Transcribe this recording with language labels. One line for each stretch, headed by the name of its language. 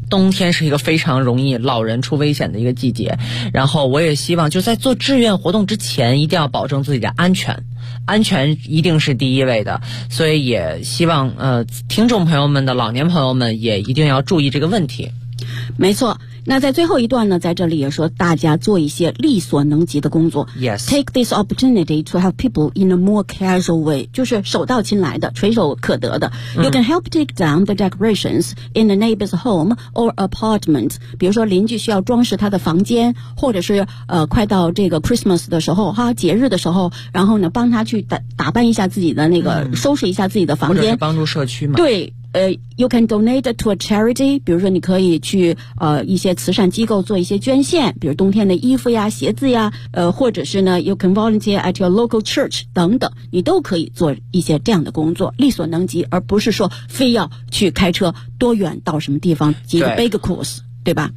Chinese: 冬天是一个非常容易老人出危险的一个季节，然后我也希望就在做志愿活动之前一定要保证自己的安全，安全一定是第一位的，所以也希望听众朋友们的老年朋友们也一定要注意这个问题。没错，那在最后一段呢，在这里也说大家做一些力所能及的工作。
English: Yes. Take this opportunity to help people in a more casual way.
Chinese: 就是手到擒来的，垂手可得的。 Mm.
English: You can help take down the decorations in the neighbor's home or apartment.
Chinese: 比如说邻居需要装饰他的房间，或者是快到这个 Christmas 的时候，哈，节日的时候，然后呢，帮他去打扮一下自己的那个， mm. 收拾一下自己的房间。或者是帮助社区嘛。对。
English: You can donate to a charity.
Chinese: 比如说你可以去一些慈善机构做一些捐献，比如冬天的衣服呀、鞋子呀，或者是呢
English: you can volunteer at your local church
Chinese: 等等，你都可以做一些这样的工作，力所能及，而不是说非要去开车多远到什么地方几个
English: big course，
Chinese: 对吧？